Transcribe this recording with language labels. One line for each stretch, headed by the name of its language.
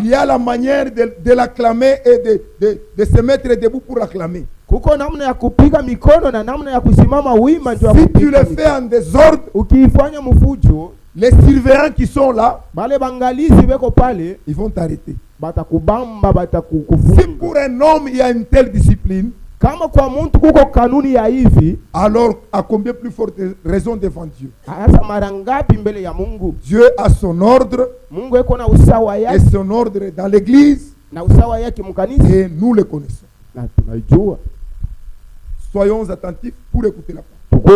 French: il y a la manière de l'acclamer et de se mettre debout pour l'acclamer.
Swahili: kuko namna ya kupiga mikono na namna ya kusimama wima ndio.
French: Si tu le fais en désordre,
Swahili: Ukiifanya mfujo,
French: les surveillants qui sont là,
Swahili: bale bangalizi beko pale
French: ils vont t'arrêter.
Swahili: batakubamba,
French: Si
Swahili: batakufunga.
French: pour un homme il y a une telle discipline,
Swahili: Kama kwa mtu kuko kanuni ya hivi,
French: alors à combien plus forte raison devant Dieu?
Swahili: hasa mara ngapi mbele ya Mungu?
French: Dieu a son ordre
Swahili: Mungu yuko na usawa
French: et
Swahili: yake
French: son ordre dans l'église
Swahili: na usawa yake mkanisa
French: et nous le connaissons.
Swahili: na tunaijua.
French: Soyons attentifs pour écouter la parole.